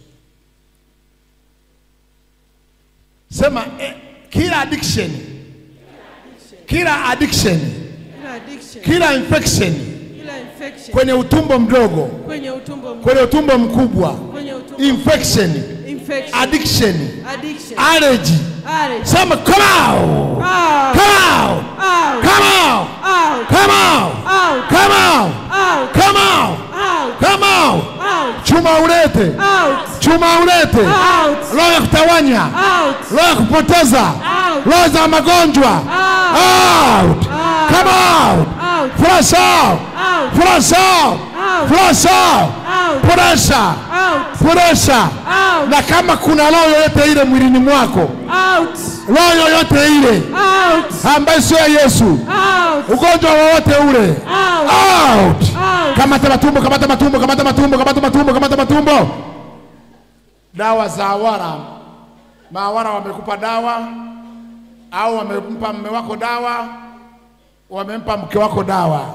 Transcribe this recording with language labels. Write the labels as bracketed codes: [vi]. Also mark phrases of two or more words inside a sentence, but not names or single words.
[sw] Sema kila addiction, kila addiction, kila infection kwenye utumbo mdogo, kwenye utumbo mkubwa, [en] infection, addiction, allergy. Sema come out, come out, come out, come out, come out, come out, come out. [sw] Chuma ulete, chuma ulete, roho ya kutawanya, roho ya kupoteza, roho za magonjwa. [en] Out, come out, flush out, flush out, flush out, pressure, pressure. [sw] Na kama kuna roho yoyote ile mwilini mwako, roho yoyote ile ambayo sio Yesu, ugonjwa wowote ule, out. Kamata matumbo, kamata matumbo, kamata matumbo, kamata matumbo, kamata matumbo. Dawa za awara, maawara wamekupa dawa, au wamempa mume wako dawa, wamempa mke wako dawa.